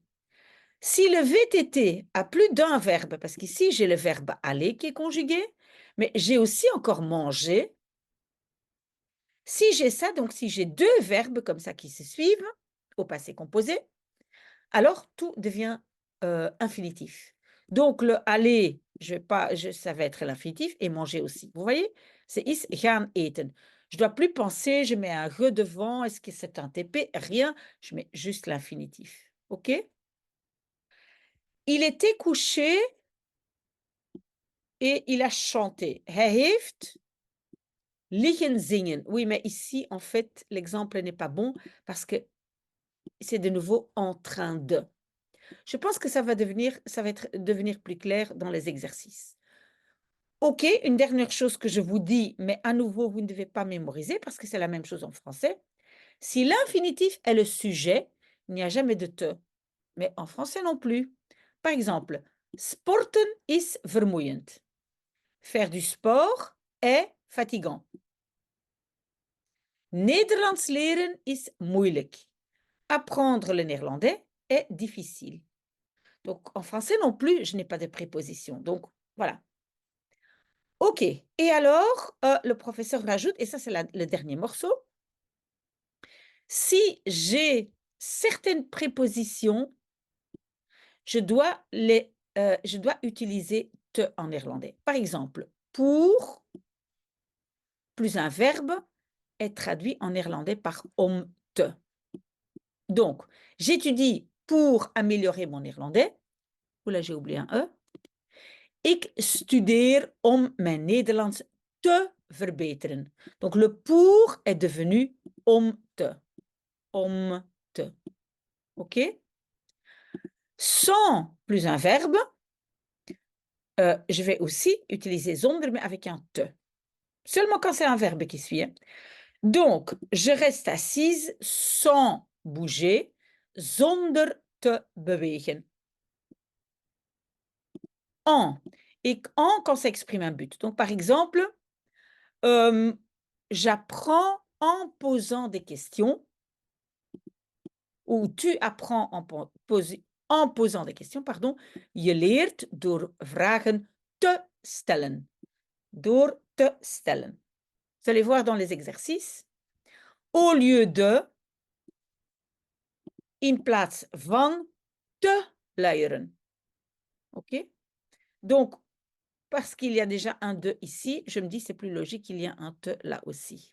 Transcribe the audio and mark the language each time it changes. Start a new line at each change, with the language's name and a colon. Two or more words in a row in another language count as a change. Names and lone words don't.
French: Si le VTT a plus d'un verbe, parce qu'ici, j'ai le verbe aller qui est conjugué, mais j'ai aussi encore mangé. Si j'ai ça, donc si j'ai 2 verbes comme ça qui se suivent, au passé composé, alors tout devient infinitif. Donc le aller, ça va être l'infinitif et manger aussi. Vous voyez? C'est
Dutch: is gaan eten.
French: Je ne dois plus penser, je mets un re devant, est-ce que c'est un TP? Rien, je mets juste l'infinitif. OK? Il était couché et il a chanté.
Dutch: Hij heeft liggen zingen.
French: Oui, mais ici, en fait, l'exemple n'est pas bon parce que c'est de nouveau en train de. Je pense que ça va devenir plus clair dans les exercices. OK, une dernière chose que je vous dis, mais à nouveau, vous ne devez pas mémoriser parce que c'est la même chose en français. Si l'infinitif est le sujet, il n'y a jamais de te, mais en français non plus. Par exemple,
Dutch: sporten is vermoeiend.
French: Faire du sport est fatigant.
Dutch: Nederlands leren is moeilijk.
French: Apprendre le néerlandais est difficile. Donc, en français non plus, je n'ai pas de préposition. Donc, voilà. OK. Et alors, le professeur rajoute, et ça, c'est le dernier morceau. Si j'ai certaines prépositions, je dois utiliser te en néerlandais. Par exemple, pour plus un verbe est traduit en néerlandais par
Dutch: om te.
French: Donc, j'étudie pour améliorer mon néerlandais. Oula, j'ai oublié un E.
Dutch: Ik studeer om mijn Nederlands te verbeteren.
French: Donc, le pour est devenu
Dutch: om te. Om te.
French: OK? Sans plus un verbe, je vais aussi utiliser zonder, mais avec un te. Seulement quand c'est un verbe qui suit. Hein. Donc, je reste assise sans bouger,
Dutch: zonder te bewegen.
French: En. Et en quand ça exprime un but. Donc, par exemple, j'apprends en posant des questions ou tu apprends en en posant des questions, pardon.
Dutch: Je leert door vragen te stellen. Door te stellen.
French: Vous allez voir dans les exercices. Au lieu de,
Dutch: in plaats van te luieren.
French: OK? Donc, parce qu'il y a déjà un de ici, je me dis c'est plus logique qu'il y a un te là aussi.